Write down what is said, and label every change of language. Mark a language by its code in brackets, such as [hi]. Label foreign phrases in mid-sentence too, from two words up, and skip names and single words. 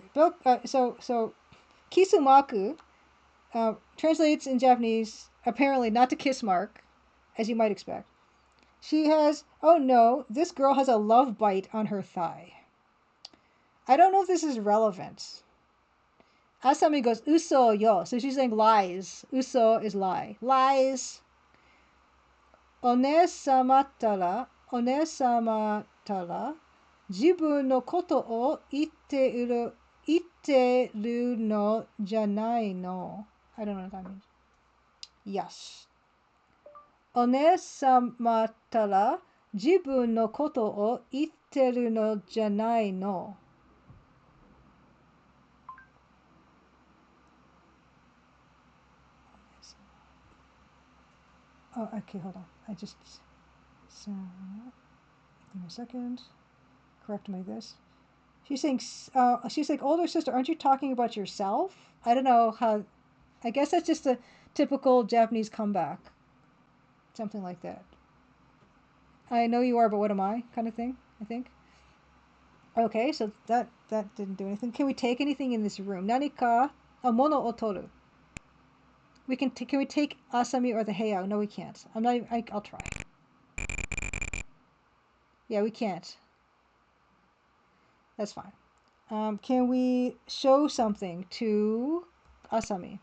[en] So Kisumaku translates in Japanese, apparently not to kiss mark, as you might expect. She has, oh no, this girl has a love bite on her thigh. I don't know if this is relevant. Asami goes, [ja] uso yo. [en] So she's saying lies. Uso is lie. Lies. [ja] Onesama tara, jibun no koto o itteru no janai no. [en] I don't know what that means. Yes. [ja] Onesama tara, jibun no koto o itteru no janai no. [en] Oh, okay, hold on. So, give me a second. Correct my this. She's saying, she's like, older sister, aren't you talking about yourself? I don't know how. I guess that's just a typical Japanese comeback. Something like that. I know you are, but what am I? Kind of thing, I think. Okay, so that didn't do anything. Can we take anything in this room? [ja] Nanika mono o toru. [en] Can we take Asami or the Heiau? No, we can't. I'll try. Yeah, we can't. That's fine. Can we show something to Asami?